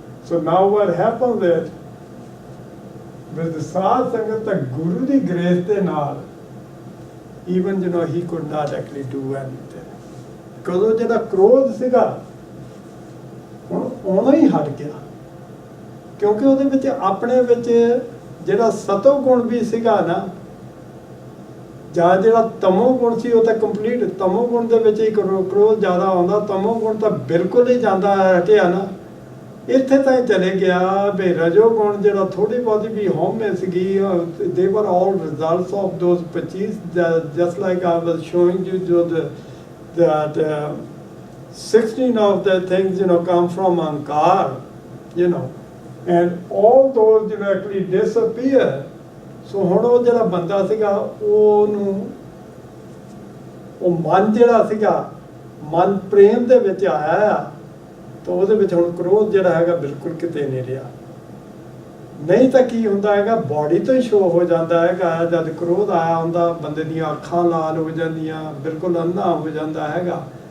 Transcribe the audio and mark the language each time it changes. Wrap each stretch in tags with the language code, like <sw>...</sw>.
<en>So now what happens is, with the</en> <pa>ਸਾਧ ਸੰਗਤ ਤਾਂ ਗੁਰੂ ਦੀ ਗ੍ਰੇਸ ਦੇ ਨਾਲ,</pa> <en>even you know he could not actually do anything, because</en> <pa>ਉਹ ਜਿਹੜਾ ਕ੍ਰੋਧ ਸੀਗਾ ਹੁਣ ਉਹਨੂੰ ਹੀ ਹਟ ਗਿਆ, ਕਿਉਂਕਿ ਉਹਦੇ ਵਿੱਚ ਆਪਣੇ ਵਿੱਚ ਜਿਹੜਾ ਸਤੋ ਗੁਣ ਵੀ ਸੀਗਾ ਨਾ, ਜਾਂ ਜਿਹੜਾ ਤਮੋ ਗੁਣ ਸੀ ਉਹ ਤਾਂ ਕੰਪਲੀਟ, ਤਮੋ ਗੁਣ ਦੇ ਵਿੱਚ ਹੀ ਕ੍ਰੋਧ ਜ਼ਿਆਦਾ ਆਉਂਦਾ, ਤਮੋ ਗੁਣ ਤਾਂ ਬਿਲਕੁਲ ਹੀ ਜਾਂਦਾ ਹਟਿਆ ਨਾ। ਇੱਥੇ ਤਾਂ ਚਲੇ ਗਿਆ ਵੀ ਰਜੋ ਗੁਣ ਜਿਹੜਾ ਥੋੜੀ ਬਹੁਤੀ ਵੀ ਹਉਮੈ ਸੀਗੀ,</pa> <en>they were all results of those 25, just like I was showing you, that 16 of the things, you know, come from ankar, you know, and all those, you know, actually disappear।</en> <pa>ਸੋ ਹੁਣ ਉਹ ਜਿਹੜਾ ਬੰਦਾ ਸੀਗਾ ਉਹਨੂੰ, ਉਹ ਮਨ ਜਿਹੜਾ ਸੀਗਾ, ਮਨ ਪ੍ਰੇਮ ਦੇ ਵਿੱਚ ਆਇਆ ਆ, ਤਾਂ ਉਹਦੇ ਵਿੱਚ ਹੁਣ ਕ੍ਰੋਧ ਜਿਹੜਾ ਹੈਗਾ ਬਿਲਕੁਲ ਕਿਤੇ ਨਹੀਂ ਰਿਹਾ। ਨਹੀਂ ਤਾਂ ਕੀ ਹੁੰਦਾ ਹੈਗਾ, ਬਾਡੀ ਤੋਂ ਹੀ ਸ਼ੋ ਹੋ ਜਾਂਦਾ ਹੈਗਾ, ਜਦ ਕ੍ਰੋਧ ਆਇਆ ਹੁੰਦਾ ਬੰਦੇ ਦੀਆਂ ਅੱਖਾਂ ਲਾਲ ਹੋ ਜਾਂਦੀਆਂ, ਬਿਲਕੁਲ ਅੰਨਾ ਹੋ ਜਾਂਦਾ ਹੈਗਾ।</pa>